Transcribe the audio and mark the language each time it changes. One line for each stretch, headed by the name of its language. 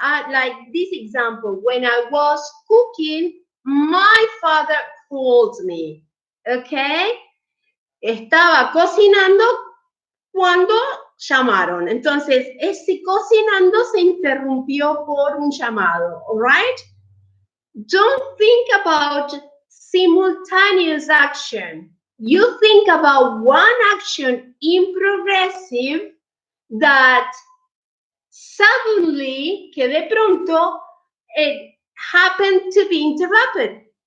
English: Like this example, when I was cooking, my father called me. Okay?
Spanish: Estaba cocinando cuando llamaron. Entonces, ese cocinando se interrumpió por un llamado.
English: All right? Don't think about simultaneous action. You think about one action in progressive that suddenly,
Spanish: que de pronto,
English: it happened to be interrupted.